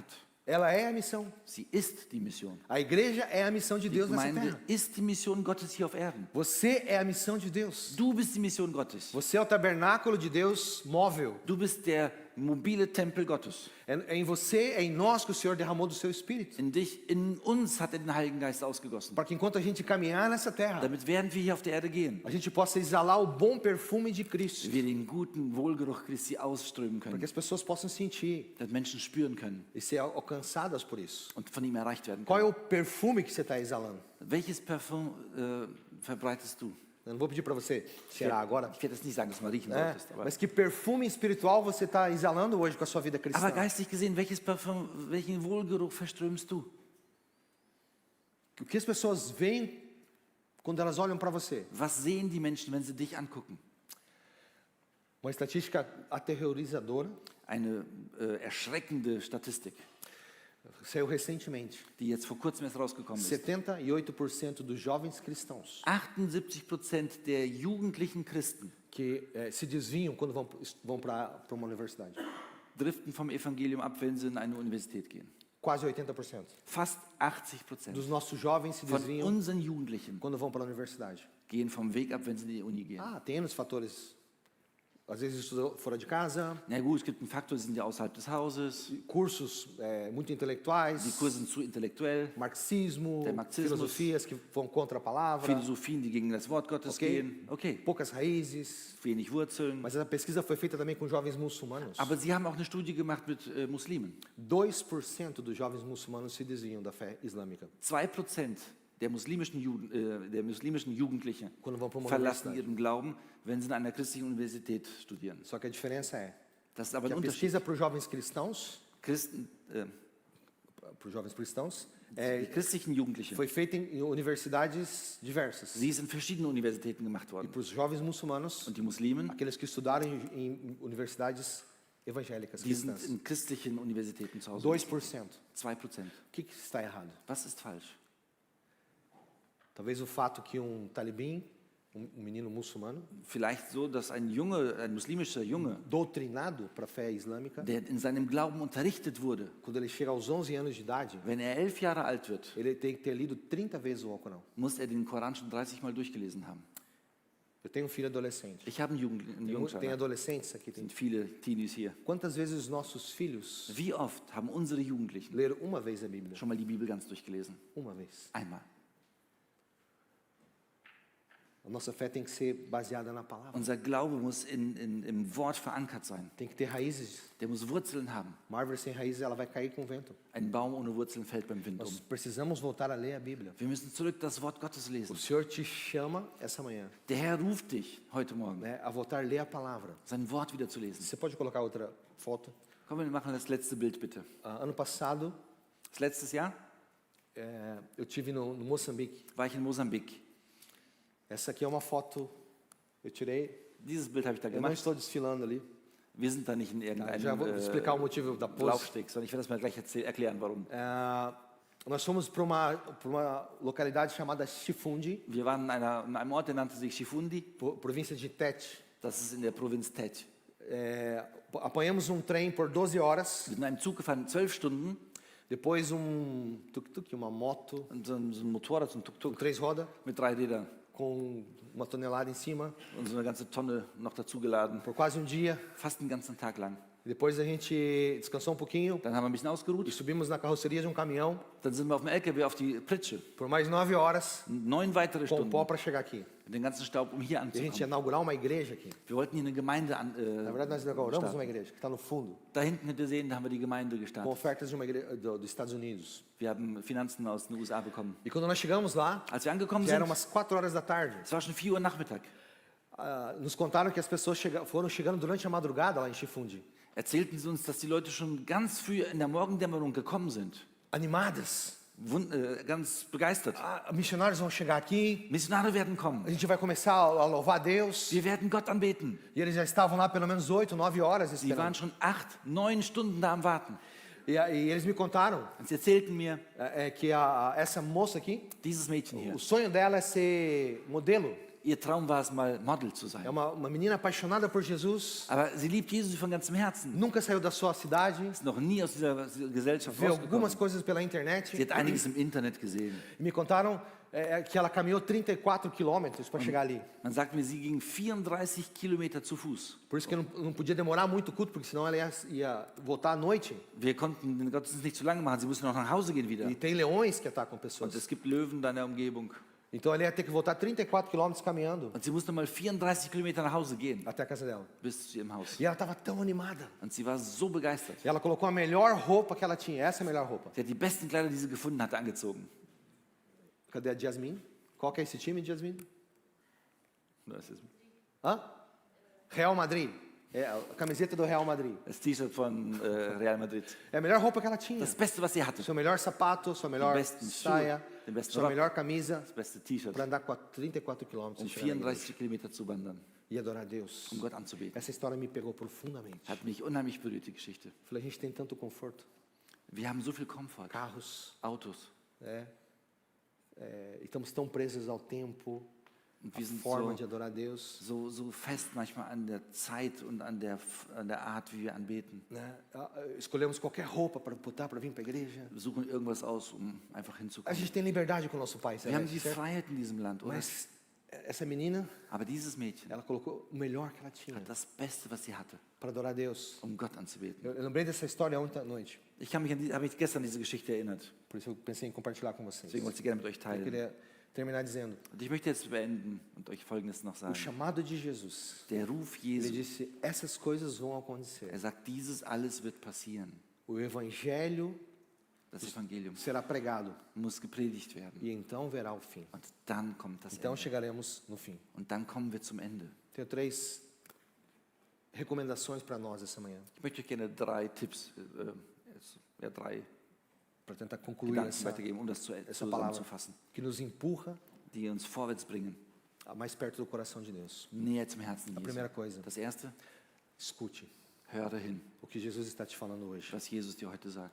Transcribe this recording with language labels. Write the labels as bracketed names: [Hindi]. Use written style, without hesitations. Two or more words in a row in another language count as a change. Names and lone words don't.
[Portuguese] Ela é a missão. [German] Sie ist die Mission. [Portuguese] A igreja é a missão de [German] Die [Portuguese] Deus nessa [German] Gemeinde [Portuguese] terra. [German] ist die Mission Gottes hier auf Erden. [Portuguese] Você é a missão de Deus. [German] Du bist die Mission Gottes. [Portuguese] Você é o tabernáculo de Deus móvel. [German] Du bist der mobile Tempel Gottes. [Portuguese] É em você, é em nós que o Senhor derramou do seu Espírito. [German] In dich, in uns hat er den Heiligen Geist ausgegossen. [Portuguese] Para que enquanto a gente caminhar nessa terra, [German] Damit während wir hier auf der Erde gehen, [Portuguese] a gente possa exalar o bom perfume de Cristo. [German] wir den guten Wohlgeruch Christi ausströmen [Portuguese] Para [German] können, [Portuguese] que as pessoas possam sentir [German] dass Menschen spüren können [Portuguese] e ser alcançadas por isso. [German] und von ihm erreicht werden [Portuguese] Qual é [German] können. [Portuguese] o perfume que você está exalando? [German] Welches Parfum verbreitest du? [Portuguese] Eu não vou pedir para você cheirar agora. [German] Ich werde jetzt nicht sagen, dass du mal riechen [Portuguese] Né? [German] solltest, aber [Portuguese] Mas que perfume espiritual você está exalando hoje com a sua vida cristã? [German] aber geistig gesehen, welches Parfum, welchen Wohlgeruch verströmst du? [Portuguese] O que as pessoas veem quando elas olham para você? [German] Was sehen die Menschen, wenn sie dich angucken? [Portuguese] Uma estatística aterrorizadora. [German] Eine erschreckende Statistik. [Portuguese] Saiu recentemente. [German] die jetzt vor kurzem erst rausgekommen ist. [Portuguese] 78% dos jovens cristãos [German] 78% der jugendlichen Christen [Portuguese] que se desviam quando vão para uma universidade. [German] driften vom Evangelium ab, wenn sie in eine Universität gehen. [Portuguese] Quase 80%. [German] Fast 80% [Portuguese] Dos nossos jovens se [German] von [Portuguese] desviam [German] unseren Jugendlichen [Portuguese] quando vão para a universidade. [German] gehen vom Weg ab, wenn sie in die Uni gehen. [Portuguese] Tem N fatores. Às vezes estuda fora de casa, [German] Na gut, es gibt einen Faktor, sie sind ja außerhalb des Hauses, [Portuguese] cursos muito [German] die [Portuguese] intelectuais, [German] Kurse sind zu intellektuell, [Portuguese] marxismo, [German] Der Marxismus, [Portuguese] filosofias que vão contra a palavra, [German] Philosophien, die gegen das Wort Gottes Okay. gehen. Okay, [Portuguese] poucas raízes. [German] wenig Wurzeln. [Portuguese] Mas essa pesquisa foi feita também com jovens muçulmanos. [German] Aber sie haben auch eine Studie gemacht mit Muslimen. [Portuguese] 2% dos jovens muçulmanos se desviam da fé islâmica [German] 2% der muslimischen Jugendlichen [Portuguese] quando vão para uma [German] verlassen [Portuguese] universidade. [German] ihren Glauben, wenn sie an einer christlichen Universität studieren. [Portuguese] Só que a diferença é [German] Das ist aber [Portuguese] que [German] ein [Portuguese] a [German] Unterschied. [Portuguese] pesquisa para os jovens cristãos, [German] Die christlichen Jugendlichen, [Portuguese] foi feita em universidades diversas. [German] sie ist in verschiedenen Universitäten gemacht [Portuguese] E [German] worden. [Portuguese] para os jovens muçulmanos, [German] Und die Muslimen, [Portuguese] aqueles que estudaram em universidades evangélicas [German] die sind [Portuguese] cristãs, [German] in christlichen Universitäten zu Hause. [Portuguese] 2%. [German] 2%. [Portuguese] O que está errado? [German] Was ist falsch? [Portuguese] Talvez o fato que talibim, menino muçulmano, [German] Vielleicht so, dass ein muslimischer Junge, [Portuguese] doutrinado para a fé islâmica, [German] der in seinem Glauben unterrichtet wurde, [Portuguese] quando ele chega aos 11 anos de idade, [German] wenn er 11 Jahre alt wird, [Portuguese] ele tem que ter lido 30 vezes o Alcorão. [German] muss er den Koran schon 30 Mal durchgelesen haben. [Portuguese] Eu tenho um filho adolescente. [German] Ich habe einen [Portuguese] Tem [German] Jungschreiber. [Portuguese] adolescentes aqui. [German] Es sind viele Teenies hier. [Portuguese] Quantas vezes nossos filhos [German] Wie oft haben unsere Jugendlichen [Portuguese] leram uma vez a Bíblia? [German] schon mal die Bibel ganz durchgelesen? [Portuguese] Uma vez. [German] Einmal. [Portuguese] A nossa fé tem que ser baseada na palavra. [German] Unser Glaube muss im Wort verankert sein. [Portuguese] Tem que ter raízes. [German] Der muss Wurzeln haben. [Portuguese] Uma árvore sem raízes, ela vai cair com o vento. [German] Ein Baum ohne Wurzeln fällt beim Wind [Portuguese] Nós [German] um. [Portuguese] precisamos voltar a ler a Bíblia. [German] Wir müssen zurück das Wort Gottes [Portuguese] O [German] lesen. [Portuguese] Senhor te chama essa manhã, [German] Der Herr ruft dich heute Morgen, [Portuguese] a voltar a ler a palavra. [German] sein Wort wieder zu lesen. [Portuguese] Você pode colocar outra foto? [German] Komm, wir machen das letzte Bild bitte. [Portuguese] Ano passado, [German] Das letztes Jahr [Portuguese] eu tive no Moçambique. [German] war ich in Mosambik. [Portuguese] Essa aqui é uma foto eu tirei. [German] Dieses Bild habe ich da [Portuguese] Eu não [German] gemacht. [Portuguese] estou desfilando ali. [German] Wir sind da nicht in [Portuguese] Já vou explicar o motivo da pose. [German] Laufsteg, sondern ich werde das mal gleich erklären, warum. [Portuguese] Nós fomos para uma localidade chamada Chifundi, [German] Wir waren in einem Ort, der nannte sich Chifundi. [Portuguese] província de Tete. [German] Das ist in der Provinz Tet. [Portuguese] Apanhamos trem por 12 horas. [German] Wir sind in einem Zug gefahren, 12 Stunden. [Portuguese] Depois tuk-tuk, uma moto, [German] Und so ein Motorrad, so ein [Portuguese] com [German] Tuk-Tuk [Portuguese] 3 rodas, [German] mit 3 Rädern. [Portuguese] com uma tonelada em cima, [German] Und so eine ganze Tonne noch dazu geladen. [Portuguese] por quase dia. [German] Fast den ganzen Tag lang. [Portuguese] Depois a gente descansou pouquinho [German] Dann haben wir ein bisschen [Portuguese] e [German] ausgeruht. [Portuguese] subimos na carroceria de caminhão [German] Dann sind wir auf dem LKW auf die Pritsche. [Portuguese] por mais 9 horas [German] 9 weitere [Portuguese] com [German] Stunden. [Portuguese] pó para chegar aqui. [German] Den ganzen Staub, um hier [Portuguese] E a gente ia [German] anzukommen. [Portuguese] inaugurar uma igreja aqui. [German] Wir wollten hier eine Gemeinde [Portuguese] Na verdade, nós inauguramos uma [German] starten. [Portuguese] igreja que está no fundo, [German] Da hinten könnt ihr sehen, da haben wir die Gemeinde [Portuguese] com [German] gestartet. [Portuguese] ofertas de uma igreja dos Estados Unidos. [German] Wir haben Finanzen aus den USA bekommen. [Portuguese] E quando nós chegamos lá, [German] Als wir angekommen [Portuguese] já eram [German] sind, [Portuguese] umas 4 horas da tarde, [German] es war schon 4 Uhr Nachmittag, [Portuguese] nos contaram que as pessoas foram chegando durante a madrugada lá em Chifundi, [German] erzählten sie uns, dass die Leute schon ganz früh in der Morgendämmerung gekommen sind. [Portuguese] animadas. [German] Ganz begeistert. [Portuguese] Missionários vão chegar aqui, [German] Missionare werden [Portuguese] a [German] kommen. [Portuguese] gente vai começar a louvar a Deus. [German] Wir werden Gott anbeten. [Portuguese] E eles já estavam lá pelo menos 8, 9 horas [German] Sie waren [Portuguese] esperando. [German] schon 8, 9 Stunden da am Warten. [Portuguese] E eles me contaram [German] Und sie erzählten mir, [Portuguese] que essa moça aqui, [German] dieses Mädchen hier, [Portuguese] o sonho dela é ser modelo. [German] ihr Traum war es mal, Model zu [Portuguese] É [German] sein. [Portuguese] uma menina apaixonada por Jesus, [German] Aber sie liebt Jesus von ganzem Herzen. [Portuguese] nunca saiu da sua cidade, [German] Ist noch nie aus dieser Gesellschaft [Portuguese] vê [German] rausgekommen. [Portuguese] algumas coisas pela internet. [German] Sie hat einiges im Internet gesehen. [Portuguese] E me contaram que ela caminhou 34 quilômetros para chegar ali. [German] Man sagt mir, sie ging 34 Kilometer zu Fuß. [Portuguese] Por isso que não podia demorar muito o culto, porque senão ela ia voltar à noite. [German] Wir konnten den Gottesdienst nicht zu lange machen, sie mussten noch nach Hause gehen wieder. [Portuguese] E tem leões que atacam [German] Und [Portuguese] pessoas. [German] es gibt Löwen da in der Umgebung. [Portuguese] Então ela ia ter que voltar 34 quilômetros caminhando [German] Und sie musste mal 34 Kilometer nach Hause gehen, [Portuguese] até a casa dela. [German] bis zu ihrem Haus. [Portuguese] E ela estava tão animada. [German] Und sie war so begeistert. [Portuguese] E ela colocou a melhor roupa que ela tinha. Essa é a melhor roupa. [German] Sie hat die besten Kleider, die sie gefunden hatte, angezogen. [Portuguese] Cadê a Jasmine? Qual que é esse time, [German] Jasmine? Das ist [Portuguese] Hã? Real Madrid. É a camiseta do Real Madrid. [German] das T-Shirt von Real Madrid. [Portuguese] É a melhor roupa que ela tinha. [German] Das Beste, was sie hatte. [Portuguese] Seu melhor sapato, sua melhor [German] besten Schuhe, [Portuguese] saia, [German] den besten [Portuguese] sua [German] Rock. [Portuguese] melhor camisa, [German] Das beste T-Shirt, [Portuguese] para andar 34 quilômetros [German] um [Portuguese] e chegar na igreja [German] 34 Kilometer zu wandern, [Portuguese] e adorar a Deus. [German] um Gott anzubeten. [Portuguese] Essa história me pegou profundamente. [German] Hat mich unheimlich berührt, die Geschichte. [Portuguese] Falei, a gente tem tanto conforto. [German] Wir haben so viel Komfort, [Portuguese] carros, [German] Autos. [Portuguese] né? E estamos tão presos ao tempo, [German] Und [Portuguese] à [German] wir sind [Portuguese] forma de adorar a Deus. [German] so fest manchmal an der Zeit und an der Art, wie wir anbeten. [Portuguese] Né? Escolhemos qualquer roupa para botar para vir para a igreja. [German] Wir suchen irgendwas aus, einfach [Portuguese] A [German] hinzukommen. [Portuguese] gente tem liberdade com o nosso pai, [German] Wir haben [Portuguese] certo? [German] die Freiheit in diesem Land, oder? [Portuguese] Mas essa menina, [German] Aber dieses Mädchen [Portuguese] ela colocou o melhor que ela tinha [German] hat das Beste, was sie hatte, [Portuguese] para adorar a Deus. [German] Gott anzubeten. [Portuguese] Eu lembrei dessa história ontem à noite, [German] Ich habe mich gestern an diese Geschichte erinnert. [Portuguese] por isso eu pensei em compartilhar com vocês. [German] Deswegen wollte ich sie gerne mit euch [Portuguese] Eu [German] teilen. [Portuguese] queria terminar dizendo, [German] Und ich möchte jetzt beenden und euch Folgendes noch [Portuguese] o [German] sagen. [Portuguese] chamado de Jesus, [German] Der Ruf [Portuguese] ele [German] Jesu, [Portuguese] disse, essas coisas vão acontecer. [German] sagt, dieses alles wird passieren. [Portuguese] O evangelho [German] Das Evangelium [Portuguese] será pregado [German] muss gepredigt werden. [Portuguese] e então verá o fim. [German] Und dann kommt das [Portuguese] Então [German] Ende. [Portuguese] chegaremos no fim. [German] Und dann kommen wir zum Ende. [Portuguese] Tenho 3 recomendações para nós essa manhã, [German] Ich möchte euch gerne 3 Tipps, 3 [Portuguese] para tentar concluir [German] Gedanken [Portuguese] essa [German] weitergeben, das [Portuguese] essa palavra [German] zusammenzufassen, [Portuguese] que nos empurra [German] die uns vorwärts bringen, [Portuguese] mais perto do coração de Deus. [German] näher zum Herzen [Portuguese] A [German] Jesu. [Portuguese] primeira coisa, [German] Das Erste, [Portuguese] escute [German] höre hin, [Portuguese] o que Jesus está te falando hoje. [German] was Jesus dir heute sagt.